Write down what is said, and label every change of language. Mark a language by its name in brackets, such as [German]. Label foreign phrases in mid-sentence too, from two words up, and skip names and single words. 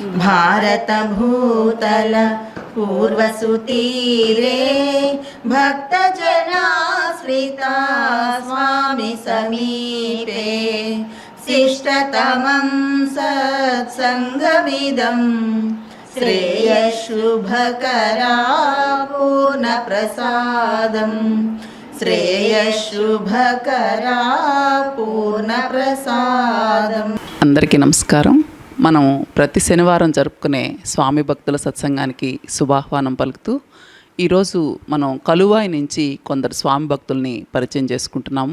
[Sanskrit] भारतभूतल पूर्वसुतीरे भक्तजनाश्रिता स्वामी समीपे शिष्टतमं सत्सङ्गमिदं श्रेयशुभकरा पूर्णप्रसादं శ్రేయశుభకరా పూర్ణప్రసాదం. [Telugu] అందరికీ నమస్కారం. మనం ప్రతి శనివారం జరుపుకునే స్వామి భక్తుల సత్సంగానికి శుభాహ్వానం పలుకుతూ ఈరోజు మనం కలువాయి నుంచి కొందరు స్వామి భక్తుల్ని పరిచయం చేసుకుంటున్నాము.